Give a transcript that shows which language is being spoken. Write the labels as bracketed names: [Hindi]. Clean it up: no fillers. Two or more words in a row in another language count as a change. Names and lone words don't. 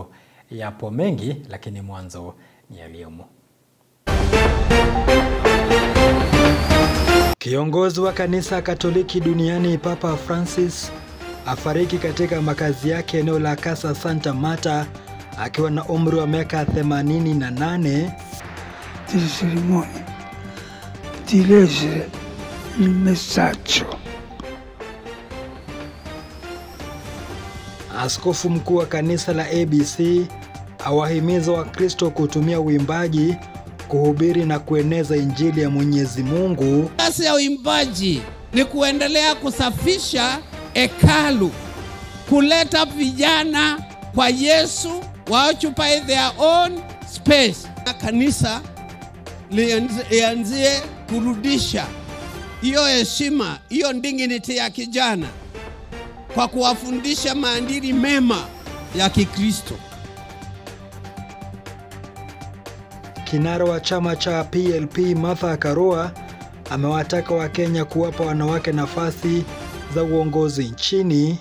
[Swahili] Yapo mengi lakini mwanzo ni yaliyomo. Kiongozi wa kanisa Katoliki duniani Papa Francis afariki katika makazi yake eneo la Casa Santa Marta akiwa na umri wa miaka 88. [Italian] Di cerimonia di leggere il messaggio. [Swahili] Askofu mkuu wa kanisa la ABC awahimiza Wakristo kutumia uimbaji kuhubiri na kueneza injili ya Mwenyezi Mungu. Kazi ya uimbaji ni kuendelea kusafisha hekalu, kuleta vijana kwa Yesu, [English] waoccupy their own space. [Swahili] Kanisa lianzie kurudisha hiyo heshima, hiyo dignity ya kijana kwa kuwafundisha maadili mema ya Kikristo. Kinara wa chama cha PLP Martha Karua amewataka Wakenya kuwapa wanawake nafasi za uongozi nchini.